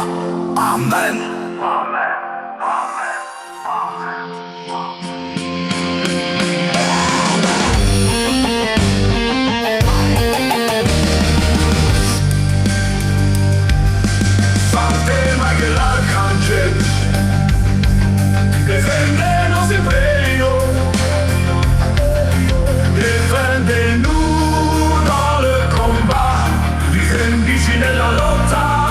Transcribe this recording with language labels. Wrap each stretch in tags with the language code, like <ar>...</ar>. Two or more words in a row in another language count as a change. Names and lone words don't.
<pl>Amen. Amen. Amen. Amen. Święty Michał Archanioł,</pl> <es>defendenos in peligro,</es> <fr>defende-nous dans le combat,</fr> <it>difendici nella lotta,</it>